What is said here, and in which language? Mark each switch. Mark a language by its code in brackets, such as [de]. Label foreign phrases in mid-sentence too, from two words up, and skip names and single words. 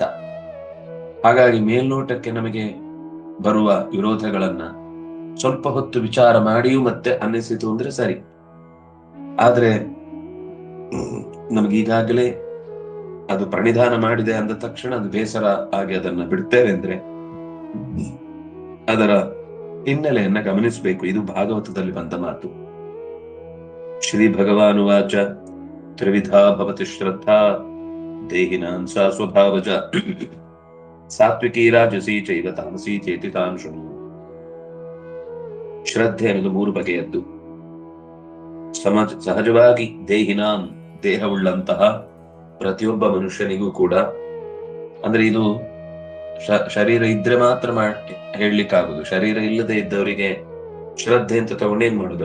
[kn] ಹಾಗಾಗಿ ಮೇಲ್ನೋಟಕ್ಕೆ ನಮಗೆ ಬರುವ ವಿರೋಧಗಳನ್ನ ಸ್ವಲ್ಪ ಹೊತ್ತು ವಿಚಾರ ಮಾಡಿಯೂ ಮತ್ತೆ ಅನ್ನಿಸಿತು ಅಂದ್ರೆ ಸರಿ. ಆದ್ರೆ ನಮಗೀಗಾಗಲೇ ಅದು ಪ್ರಣಿಧಾನ ಮಾಡಿದೆ ಅಂದ ತಕ್ಷಣ ಅದು ಬೇಸರ ಆಗಿ ಅದನ್ನ ಬಿಡ್ತೇವೆ ಅಂದ್ರೆ ಅದರ ಹಿನ್ನೆಲೆಯನ್ನ ಗಮನಿಸಬೇಕು. ಇದು ಭಾಗವತದಲ್ಲಿ ಬಂದ ಮಾತು. [sa] ಶ್ರೀ ಭಗವಾನುವಾಚ ತ್ರಿವಿಧಾ ಭವತಿ ಶ್ರದ್ಧಾ ದೇಹಿನಾಂ ಸಾ ಸ್ವಭಾವಜ ಸಾತ್ವಿಕೀ ರಾಜಸೀ ಚೈವ ತಾಮಸೀ ಚೇತಿ ತಾಂ ಶೃಣು. [kn] ಶ್ರದ್ಧೆ ಅನ್ನೋದು 3 ಬಗೆಯದ್ದು. ಸಹಜವಾಗಿ ದೇಹಿನಾಂ, ದೇಹವುಳ್ಳಂತಹ ಪ್ರತಿಯೊಬ್ಬ ಮನುಷ್ಯನಿಗೂ ಕೂಡ, ಅಂದ್ರೆ ಇದು ಶರೀರ ಇದ್ರೆ ಮಾತ್ರ ಹೇಳಲಿಕ್ಕಾಗುದು. ಶರೀರ ಇಲ್ಲದೆ ಇದ್ದವರಿಗೆ ಶ್ರದ್ಧೆ ಅಂತ ತಗೊಂಡೇನ್ ಮಾಡುದು?